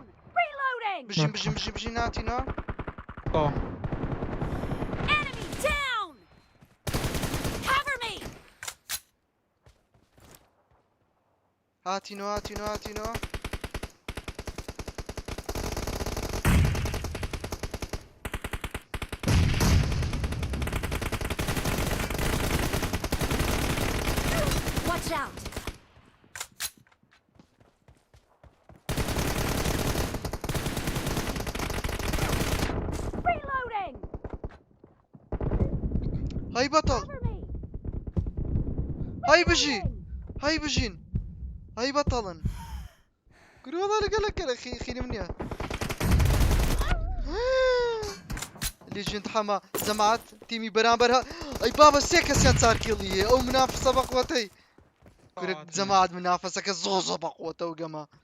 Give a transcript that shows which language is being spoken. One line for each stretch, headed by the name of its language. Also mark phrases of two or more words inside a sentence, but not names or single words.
English: Reloading.
Central Kurdish: بژین هاتینەوە
English: Enemy down. Cover me.
Central Kurdish: هاتینەوە
English: Watch out. Reloading.
Central Kurdish: هەی بەتەڵ
English: Cover me.
Central Kurdish: هەی بژین هەی بەتەڵن گرۆڵە لەگەلەکەرە خینم نییە لێژنت حەما جەماعەت تیمی بەرامبەر ئەی بابە سێ کەسیان چارکێڵیە ئەو منافسە بەقوەتەی جەماعەت منافەسەکە زۆ بەقوەتە و گەمە